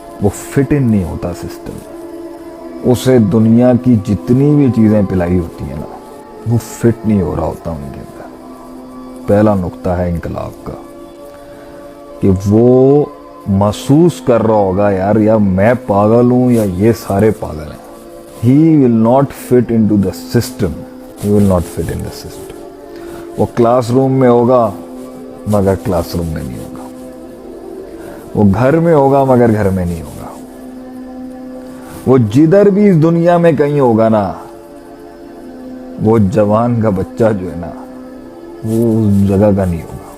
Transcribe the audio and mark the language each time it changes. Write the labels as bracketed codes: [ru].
[ur] وہ فٹ ان نہیں ہوتا سسٹم میں. اسے دنیا کی جتنی بھی چیزیں پلائی ہوتی ہیں نا، وہ فٹ نہیں ہو رہا ہوتا ان کے اندر. پہلا نقطہ ہے انقلاب کا کہ وہ محسوس کر رہا ہوگا یار یا میں پاگل ہوں یا یہ سارے پاگل ہیں. [en] He will not fit into the system. He will not fit in the system. [ur] وہ کلاس روم میں ہوگا مگر کلاس روم میں نہیں ہوگا. وہ گھر میں ہوگا مگر گھر میں نہیں ہوگا. وہ جدھر بھی اس دنیا میں کہیں ہوگا نا، وہ جوان کا بچہ جو ہے نا، وہ اس جگہ کا نہیں ہوگا.